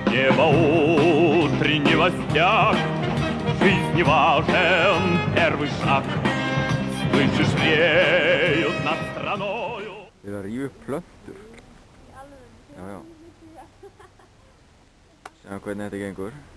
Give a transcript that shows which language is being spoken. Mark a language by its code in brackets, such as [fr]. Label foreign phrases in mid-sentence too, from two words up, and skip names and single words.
[ru] небо утреннего стяг. В жизни важен первый шаг. Слышишь, реют над страною. [is] Við erum að rífa upp plöntur. Já, já. Sjá hvernig þetta gengur.